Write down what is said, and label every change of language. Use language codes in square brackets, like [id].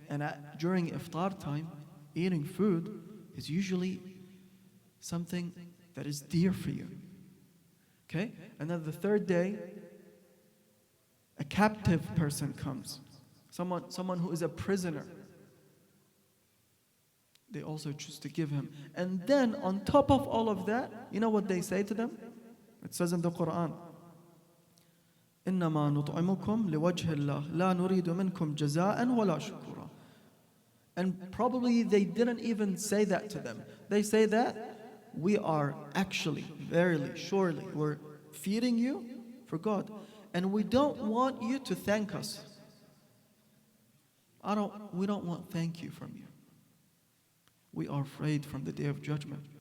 [en] And during iftar time, eating food is usually something that is dear for you, okay? And then the third day, a captive person comes, someone who is a prisoner. They also choose to give him. And then on top of all of that, you know what they say to them? It says in the Quran, [ar] إِنَّمَا نُطْعِمُكُمْ لِوَجْهِ اللَّهِ لَا نُرِيدُ مِنْكُمْ جَزَاءً وَلَا شُكُورًا. [en] And probably they didn't even say that to them. They say that we are actually, verily, surely, we're feeding you for God. And we don't want you to thank us. We don't want thank you from you. We are afraid from the day of judgment.